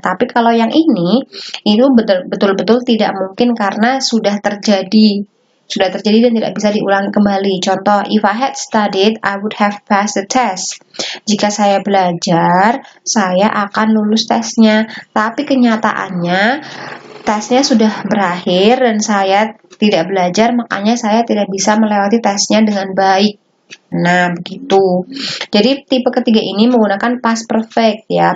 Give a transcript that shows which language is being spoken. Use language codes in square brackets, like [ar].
[id] Tapi kalau yang ini itu betul-betul tidak mungkin karena sudah terjadi. sudah terjadi dan tidak bisa diulangi kembali. Contoh, [en] if I had studied, I would have passed the test. [id] Jika saya belajar, saya akan lulus tesnya. Tapi kenyataannya, tesnya sudah berakhir dan saya tidak belajar, makanya saya tidak bisa melewati tesnya dengan baik. Nah, begitu. Jadi tipe ketiga ini menggunakan past perfect ya.